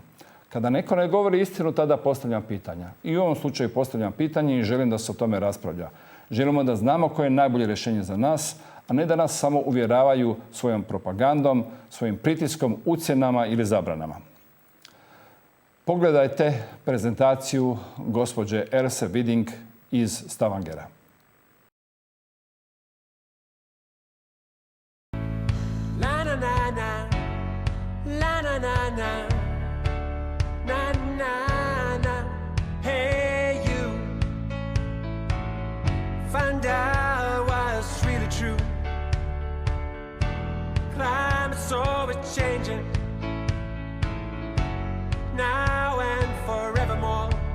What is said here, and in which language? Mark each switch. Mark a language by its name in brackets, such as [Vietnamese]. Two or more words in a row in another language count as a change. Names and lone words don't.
[Bosnian] Kada neko ne govori istinu, tada postavljam pitanja. I u ovom slučaju postavljam pitanje i želim da se o tome raspravlja. Želimo da znamo koje je najbolje rješenje za nas, a ne da nas samo uvjeravaju svojom propagandom, svojim pritiskom, ucjenama ili zabranama. Pogledajte prezentaciju gospođe Else Widding iz Stavangera. La na na na, la na na na, na na na. [English] Hey you, find out what's really true. Climate's always changing, now and forevermore.